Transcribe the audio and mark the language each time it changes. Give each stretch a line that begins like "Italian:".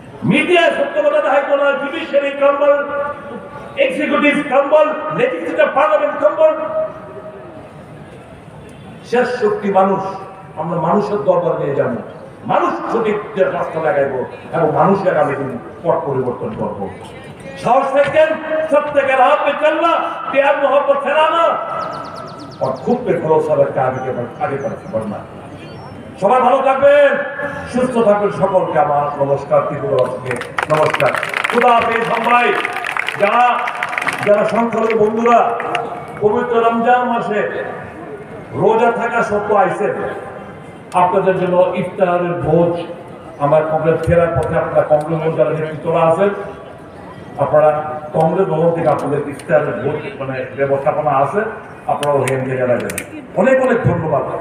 Bangla: Media সত্য কথা দেখাইতো না, judiciary crumble, executive crumble, legislative parliament crumble. শেষ শক্তি মানুষ। আমরা মানুষের দরবার নিয়ে যাবো, মানুষ সঠিক রাস্তা লাগাইব এবং মানুষের আগামী দিন পথ পরিবর্তন করবো।
Hindi: साहस लेकर सत्य के राह पे चलना, प्यार मोहब्बत फैलाना और खुद पे भरोसा रखकर आगे बढ़ना।
Bangla: সবাই ভালো থাকবেন, সুস্থ থাকবেন। সকলকে আমার নমস্কার, ত্রিপুরা থেকে নমস্কার। খুদা হাফেজ। সবাই যারা যারা সংখ্যালঘু বন্ধুরা পবিত্র রমজান মাসে রোজা থাকা সত্ত্বেও আইসেন, আপনাদের জন্য ইফতারের ভোজ আমার কংগ্রেস ফেরার পথে আপনারা কংগ্রেস যারা নেতৃত্বরা আছেন, আপনারা কংগ্রেস ভবন থেকে আপনাদের ইফতারের ভোট ব্যবস্থাপনা আছে, আপনারা ওখান থেকে যাবেন। অনেক অনেক ধন্যবাদ।